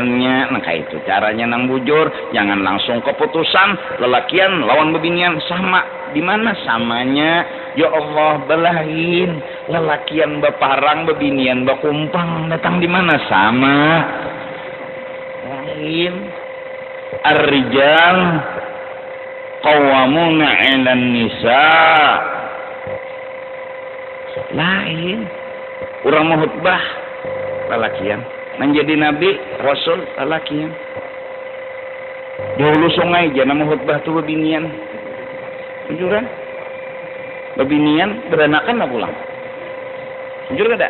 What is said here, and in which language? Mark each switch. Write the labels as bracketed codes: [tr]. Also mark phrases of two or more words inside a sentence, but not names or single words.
[bjn] Nah kayak itu caranya nang bujur. Jangan langsung keputusan lalakian lawan bebinian sama. Di mana samanya? Ya Allah belahin lalakian beparang bebinian bakumpang datang di mana sama? Lain. [ar] الرجال قوامون على النساء. [bjn] Lain. Urang mau khutbah lalakian. Menjadi nabi, rasul lalakian. Di hulu sungai jangan mau khutbah tuh bebinian. Jujur kan? Bebinian beranakan lah pulang. Jujur kada?